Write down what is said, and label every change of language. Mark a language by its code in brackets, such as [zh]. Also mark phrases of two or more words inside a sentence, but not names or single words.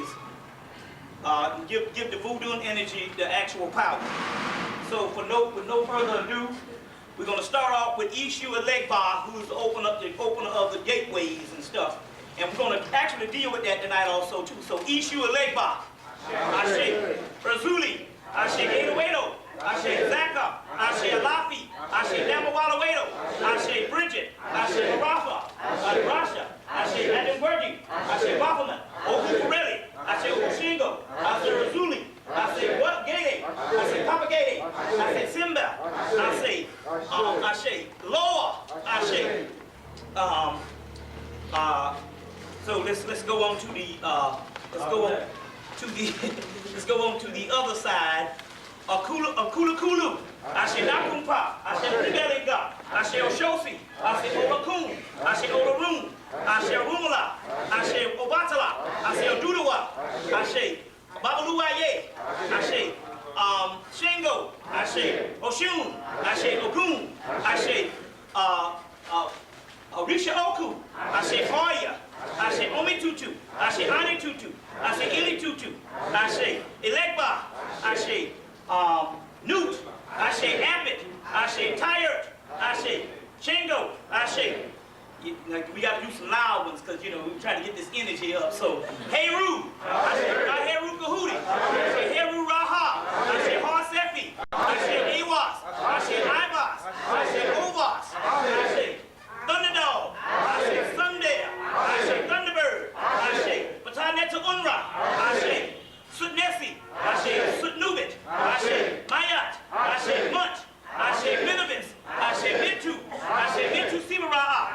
[en] Give the voodoo energy the actual power. So with no further ado, we're going to start off with Yeshua Legba, who's the opener of the gateways and stuff. And we're going to actually deal with that tonight also too. So Yeshua Legba, Ashe, Razuli, Ashe Gatorado, Ashe Zaka, Ashe Alafi, Ashe Damawalawedo, Ashe Bridget, Ashe Marafa, Ashe Rasha, Ashe Adamwerdi, Ashe Waffleman, Oku Kureli, Ashe Okushingo, Ashe Razuli, Ashe Ashe Simba, Ashe, Ashe, Loa, Ashe. So let's go on to the let's go on to the other side. Akula Kulu, Ashe Nakumpa, Ashe Ugalega, Ashe Oshosi, Ashe Olakun, Ashe Olarun, Ashe Rumala, Ashe Obatala, Ashe Odudawa, Ashe Babaluaye, Ashe Shingo, Ashe Oshun, Ashe Ogun, Ashe Orisha Oku, Ashe Hoya, Ashe Omitutu, Ashe Anitutu, Ashe Ilitutu, Ashe Elegba, Ashe Newt, Ashe Abbott, Ashe Tired, Ashe Shingo, Ashe. We got to do some loud ones because, you know, we're trying to get this energy up. So, Heru, Ashe Heru Kahudi, Ashe Heru Raha, Ashe Harsefi, Ashe Iwas, Ashe Ibas, Ashe Ovas, Ashe Thunderdog, Ashe Sundare, Ashe Thunderbird, Ashe Pataneta Unra, Ashe Sutnesi, Ashe Sutnubit, Ashe Mayat, Ashe Munt, Ashe Minovis, Ashe Mintu, Ashe Mintu Sibara'a,